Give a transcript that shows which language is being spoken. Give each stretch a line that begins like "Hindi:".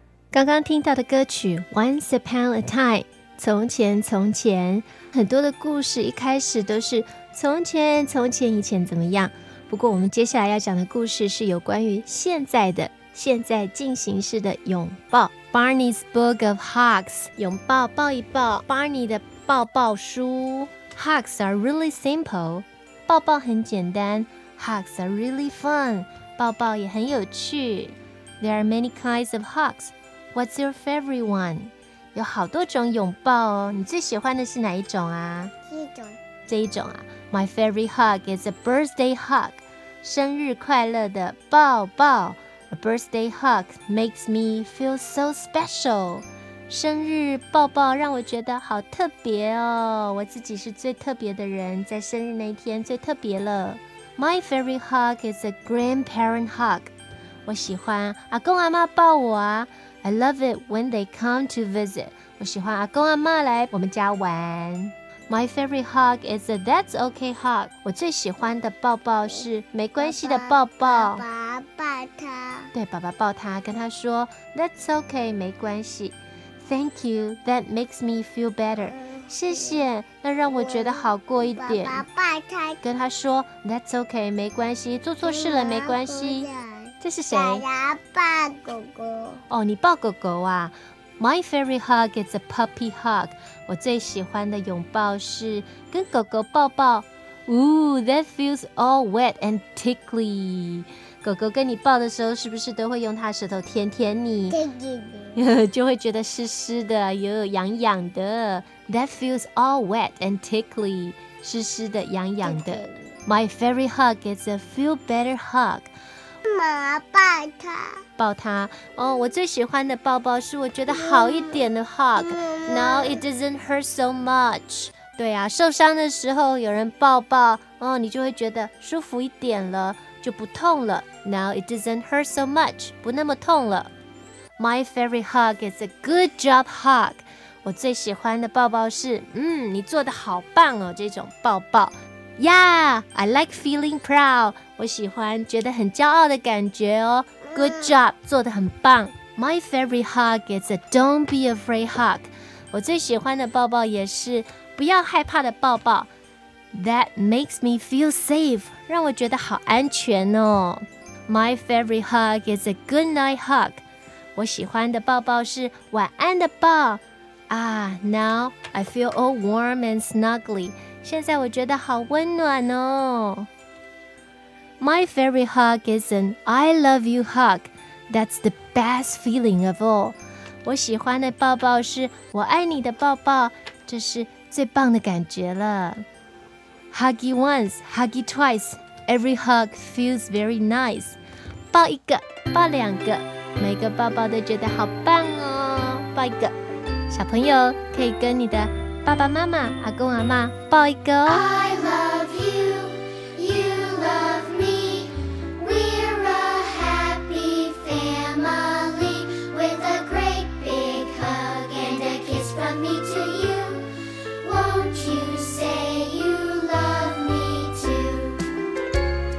Chinese: 刚刚听到的歌曲 Once Upon a Time， 从前从前，很多的故事一开始都是从前从前以前怎么样。不过我们接下来要讲的故事是有关于现在的，现在进行式的拥抱， Barney's Book of Hugs， 拥抱抱一抱， Barney 的抱抱书。
English: Hugs are really simple，
Chinese: 抱抱很简单。
English: Hugs are really fun.
Chinese: 抱抱也很有趣。
English: There are many kinds of hugs. What's your favorite one?
Chinese: 有好多种拥抱哦。你最喜欢的是哪一种啊？这一种啊。
English: My favorite hug is a birthday hug.
Chinese: 生日快乐的抱抱。
English: A birthday hug makes me feel so special.
Chinese: 生日抱抱让我觉得好特别哦。我自己是最特别的人，在生日那一天最特别了。
English: My favorite hug is a grandparent hug.
Chinese: 我喜欢阿公阿嬷抱我啊。
English: I love it when they come to visit.
Chinese: 我喜欢阿公阿嬷来我们家玩。
English: My favorite hug is a that's okay hug.
Chinese: 我最喜欢的抱抱是没关系的抱抱。爸爸抱他。对，爸爸抱他，跟他说
English: that's okay,
Chinese: 没关系。
English: Thank you, that makes me feel better.
Chinese: 谢谢，那让我觉得好过一点。爸爸抱他，跟他说
English: That's okay,
Chinese: 没关系，做错事了没关系。这是谁？爸爸抱狗狗。哦，你抱狗狗啊。
English: My favorite hug is a puppy hug.
Chinese: 我最喜欢的拥抱是跟狗狗抱抱。
English: Ooh, that feels all wet and tickly.
Chinese: 狗狗跟你抱的时候，是不是都会用它舌头舔舔你？就会觉得湿湿的，又痒痒的。
English: That feels all wet and tickly.
Chinese: 湿湿的，痒痒的。
English: My favorite hug is a feel better hug.
Chinese: 妈妈抱他，抱他。哦，我最喜欢的抱抱是我觉得好一点的 hug.
English: Now it doesn't hurt so much.
Chinese: 对啊，受伤的时候有人抱抱，哦，你就会觉得舒服一点了，就不痛了。
English: Now it doesn't hurt so much.
Chinese: 不那么痛了。
English: My favorite hug is a good job hug.
Chinese: 我最喜欢的抱抱是，你做得好棒哦，这种抱抱。
English: Yeah, I like feeling proud.
Chinese: 我喜欢觉得很骄傲的感觉哦。
English: Good job,
Chinese: 做得很棒。
English: My favorite hug is a don't be afraid hug.
Chinese: 我最喜欢的抱抱也是不要害怕的抱抱。
English: That makes me feel safe.
Chinese: 让我觉得好安全哦。
English: My favorite hug is a good night hug.
Chinese: 我喜欢的抱抱是晚安的抱。
English: Ah, now I feel all warm and snuggly.
Chinese: 现在我觉得好温暖哦。
English: My favorite hug is an I love you hug. That's the best feeling of all.
Chinese: 我喜欢的抱抱是我爱你的抱抱，这是最棒的感觉了。
English: Hug you once, hug you twice. Every hug feels very nice.
Chinese: 抱一个，抱两个。每个抱抱都觉得好棒哦，抱一个，小朋友可以跟你的爸爸妈妈、阿公阿嬷抱一个哦。
English: I love you, you love me, we're a happy family, with a great big hug and a kiss from me to you, won't you say you love me too?